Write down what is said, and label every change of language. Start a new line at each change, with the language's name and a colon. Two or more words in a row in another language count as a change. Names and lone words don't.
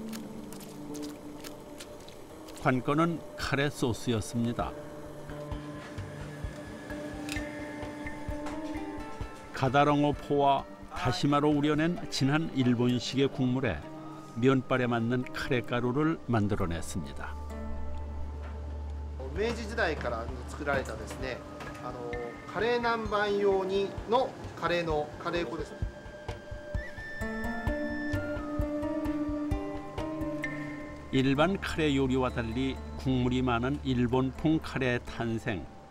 Korean: 관건은 카레 소스였습니다. 가다랑어 포와 다시마로 우려낸 진한 일본식의 국물에 면발에 맞는 카레 가루를 만들어냈습니다.
Japanese: 明治時代から作られたですね。カレー南蛮用にのカレー粉です。
Korean: 일반 카레 요리와 달리 국물이 많은 일본풍 카레의 탄생.